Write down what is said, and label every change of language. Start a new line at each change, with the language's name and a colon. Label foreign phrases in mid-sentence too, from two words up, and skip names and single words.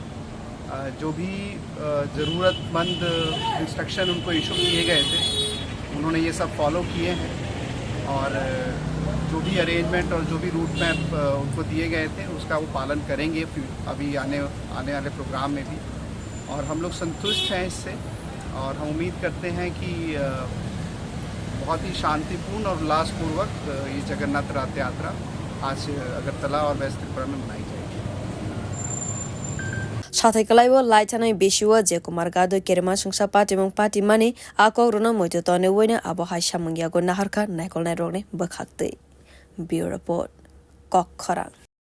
Hindi: जो भी ज़रूरतमंद इंस्ट्रक्शन उनको इशू किए गए थे उन्होंने ये सब फॉलो किए हैं और जो भी अरेंजमेंट और जो भी
English: route map
Hindi: उनको दिए गए थे उसका वो पालन करेंगे अभी आने वाले प्रोग्राम में भी। और हम लोग संतुष्ट हैं इससे और हम उम्मीद करते हैं कि बहुत ही शांतिपूर्ण और उल्लासपूर्वक ये जगन्नाथ रथ यात्रा आज अगरतला और वेस्ट त्रिपुरा में मनाई जाएगी।
Kok Borok: Sathai kalaiwo laitanai bishiwa je Kumar Gado Kerema Sungsa Patimong Patimani ako runo moitotone wena abo hai shamungyago naharka naikolnai rogne bakhakte. Bureau Report Kok Khorang